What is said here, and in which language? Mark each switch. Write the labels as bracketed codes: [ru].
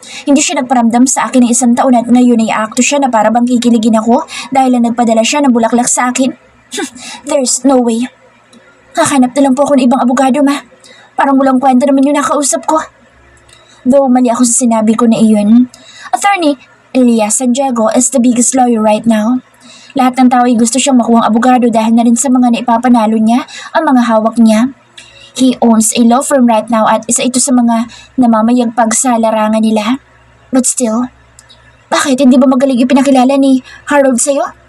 [tl] Hindi siya nagparamdam sa akin ng 1 taon at ngayon ay aakto siya na para bang kikiligin ako dahil na nagpadala siya ng bulaklak sa akin. [en] There's no way. [tl] Hahanap na lang po ako ng ibang abogado, ma. Parang walang kwenta naman yung nakausap ko. Though mali ako sa sinabi ko na iyon. [en] Attorney Elias Santiago is the biggest lawyer right now. [tl] Lahat ng tao ay gusto siyang makuhang abogado dahil na rin sa mga naipapanalo niya ang mga hawak niya. [en] He owns a law firm right now [tl] at isa ito sa mga namamayagpag sa larangan nila. But still, bakit hindi ba magaling yung pinakilala ni Harold sa'yo?